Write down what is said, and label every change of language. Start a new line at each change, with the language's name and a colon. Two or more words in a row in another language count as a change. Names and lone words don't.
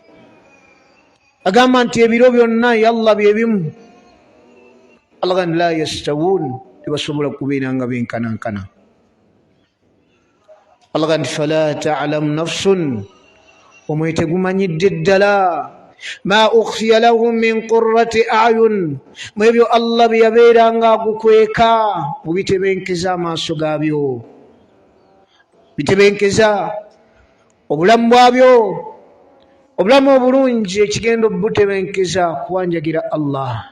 Ganda: Agamba nti ebiro byonna yalla bye bimu. Allah gamba
Arabic: لا يستوون,
Ganda: tebasobola kubeera nga benkanankana. Allah gamba nti
Arabic: فلا تعلم نفس,
Ganda: omwoyo tegumanyidde ddala
Arabic: ما أخفي لهم من قرة أعين,
Ganda: mu ebyo Allah bye yabeeranga agukweka mu bitebenkeza amaaso gaabyo, bitebenkeza obulamu bwabyo, obulamu obulungi ekigenda obutebenkeza kuwanjagira Allah.